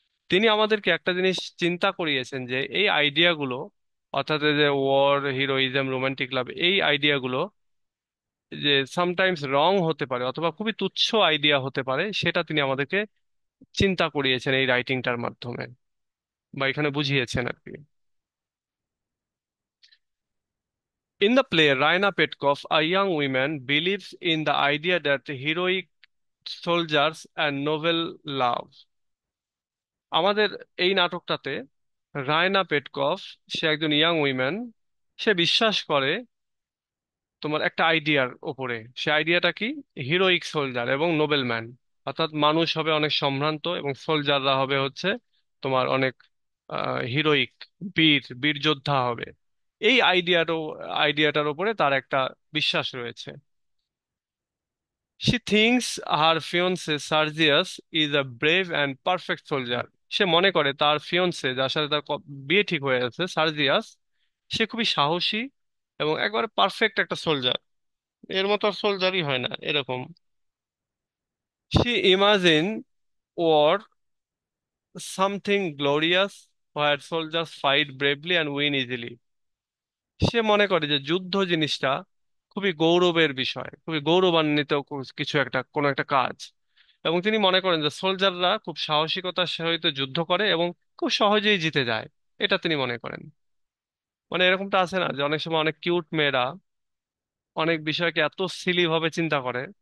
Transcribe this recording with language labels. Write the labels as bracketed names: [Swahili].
[Bangla] তিনি আমাদেরকে একটা জিনিস চিন্তা করিয়েছেন যে এই আইডিয়াগুলো, অর্থাৎ এই যে ওয়ার, হিরোইজম, রোমান্টিক লাভ, এই আইডিয়াগুলো যে সামটাইমস রং হতে পারে অথবা খুবই তুচ্ছ আইডিয়া হতে পারে, সেটা তিনি আমাদেরকে চিন্তা করিয়েছেন এই রাইটিংটার মাধ্যমে, বা এখানে বুঝিয়েছেন আর কি। [English] In the play, Raina Petkov, a young woman, believes in the idea that heroic soldiers and noble love. [Bangla] আমাদের এই নাটকটাতে রায়না পেটকভ, সে একজন [English] young woman, [Bangla] সে বিশ্বাস করে তোমার একটা আইডিয়ার ওপরে। সে আইডিয়াটা কি? [English] heroic soldier [Bangla] এবং [English] noble man, [Bangla] অর্থাৎ মানুষ হবে অনেক সম্ভ্রান্ত এবং সোলজাররা হবে হচ্ছে তোমার অনেক হিরোইক, বীর বীর যোদ্ধা হবে। এই আইডিয়াটার ওপরে তার একটা বিশ্বাস রয়েছে। [English] She thinks her fiancé Sergius is a brave and perfect soldier. [Bangla] সে মনে করে তার ফিয়ন্সে, যার সাথে তার বিয়ে ঠিক হয়ে আছে, সার্জিয়াস, সে খুবই সাহসী এবং একবারে পারফেক্ট একটা সোলজার। এর মতো আর সোলজারই হয় না এরকম। [English] She imagine war something glorious where soldiers fight bravely and win easily. [Bangla] সে মনে করে যে যুদ্ধ জিনিসটা খুবই গৌরবের বিষয়, খুবই গৌরবান্বিত কিছু একটা, কোনো একটা কাজ। এবং তিনি মনে করেন যে সোলজাররা খুব সাহসিকতার সহিত যুদ্ধ করে এবং খুব সহজেই জিতে যায়, এটা তিনি মনে করেন। মানে এরকমটা আছে না যে অনেক সময় অনেক কিউট মেয়েরা অনেক বিষয়কে এত সিলি ভাবে চিন্তা করে।